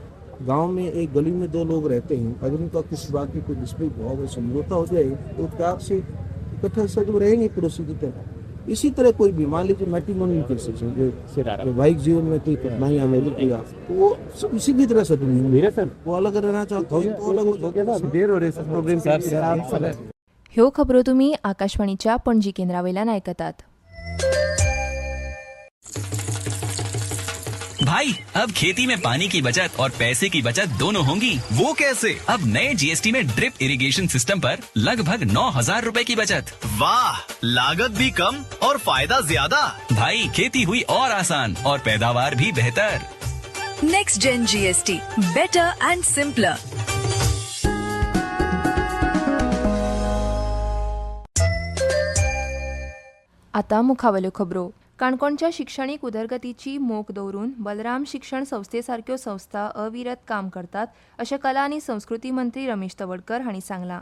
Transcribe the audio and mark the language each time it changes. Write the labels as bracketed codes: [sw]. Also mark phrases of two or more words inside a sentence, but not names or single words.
[hi] गांव में एक गली में दो लोग रहते हैं, अगर उनका किसी बात की कोई डिस्प्यूट हो और समझौता हो जाए तो प्यार से इकट्ठा सजग रहेंगे पड़ोसी की तरह. इसी तरह कोई भी मान लीजिए [en] matrimonial cases [hi] हैं, जो वैवाहिक जीवन में कोई कठिनाइयाँ मिल गई तो वो सब इसी की तरह सेटल नहीं होंगे. सर वो अलग रहना चाहते हैं तो अलग हो जाते. देर हो रही है प्रोग्राम. [kok] ह्यो खबरो तुम्ही आकाशवाणीच्या पणजी केंद्रावयल्यान आयकतात. [hi] भाई अब खेती में पानी की बचत और पैसे की बचत दोनों होंगी. वो कैसे? अब नए GST में [en] drip irrigation system [hi] पर लगभग 9,000 रुपए की बचत. वाह, लागत भी कम और फायदा ज्यादा. भाई खेती हुई और आसान और पैदावार भी बेहतर. [en] Next Gen GST, better and simpler. [kok] आता मुखावल्यो खबरो. काणकोणच्या शिक्षणीक उदरगतीची मोख दवरून बलराम शिक्षण संस्थेसारक्यो संस्था अविरत काम करतात अशें कला आनी संस्कृती मंत्री रमेश तवडकर हांणी सांगलां.